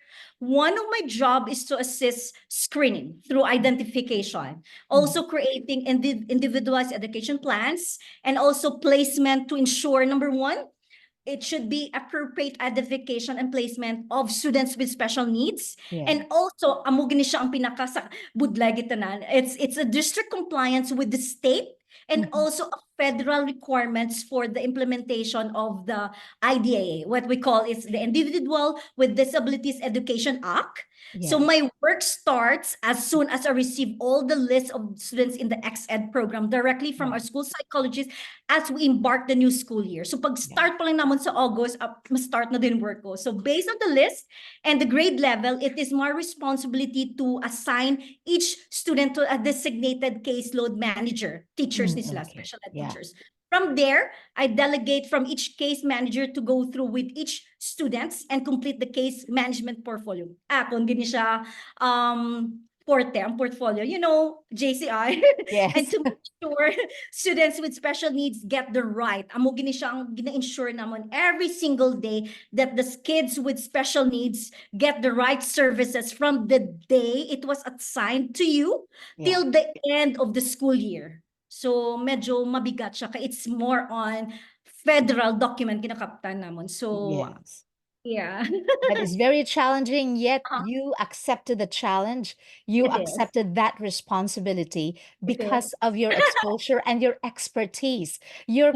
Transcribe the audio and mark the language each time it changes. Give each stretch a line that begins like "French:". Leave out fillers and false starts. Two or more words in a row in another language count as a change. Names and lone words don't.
English: One of my job is to assist screening through identification, Mhm. also creating individualized education plans, and also placement to ensure number one, it should be appropriate identification and placement of students with special needs. Yeah. And also,
Hiligaynon: amo gini siya ang pinaka sa budlay gitanan.
English: It's a district compliance with the state and Mhm. also a federal requirements for the implementation of the IDEA, what we call is the Individual with Disabilities Education Act. So Yes. my work starts as soon as I receive all the list of students in the ex-ed program directly from Yeah. our school psychologist as we embark the new school year.
Filipino: So pag Yeah. start pa lang naman sa August, ma-start na din work ko.
English: So based on the list and the grade level, it is my responsibility to assign each student to a designated caseload manager.
Hiligaynon: Teachers ni sila,
English: Okay. special ed Yeah. teachers. From there, I delegate from each case manager to go through with each students and complete the case management portfolio.
Hiligaynon: Kung gini siya,
English: portfolio, JCI, and Yes. to make sure students with special needs get the right.
Hiligaynon: Amo gini siya ang gina-ensure naman
English: every single day that the kids with special needs get the right services from the day it was assigned to you Yeah. till the end of the school year.
Filipino: So medyo mabigat siya.
English: It's more on federal document
Hiligaynon: kinakaptan namon.
English: So Yes. yeah, That is very challenging, yet Uh, you accepted the challenge. You it is. accepted that responsibility It is. because of your exposure and your expertise, your